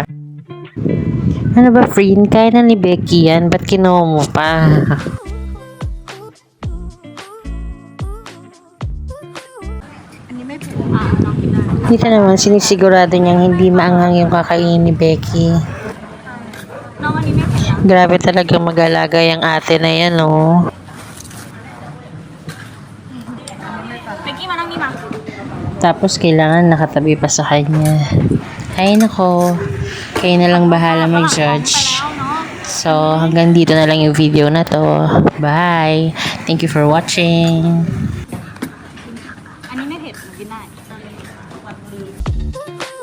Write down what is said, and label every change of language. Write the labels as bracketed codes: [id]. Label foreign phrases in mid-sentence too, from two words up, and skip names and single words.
[tl] Ano ba, Frin? Kaya na ni Becky yan. Ba't kinuha mo pa? Dito naman, sinisigurado niyang hindi maanghang yung kakainin ni Becky. [th] น้องอันนี้ไม่เผ็ดนะ [tl] Grabe talaga mag-alaga yung ate na yan, oh. [th] เบกกี้มานั่งนี่มา [tl] Tapos, kailangan nakatabi pa sa kanya. Ay, nako. Kayo na lang bahala mag-judge. [th] แล้วเนาะ [tl] So, hanggang dito na lang yung video na to. [en] Bye! Thank you for watching! [th] อันนี้ไม่เผ็ดหนูกินได้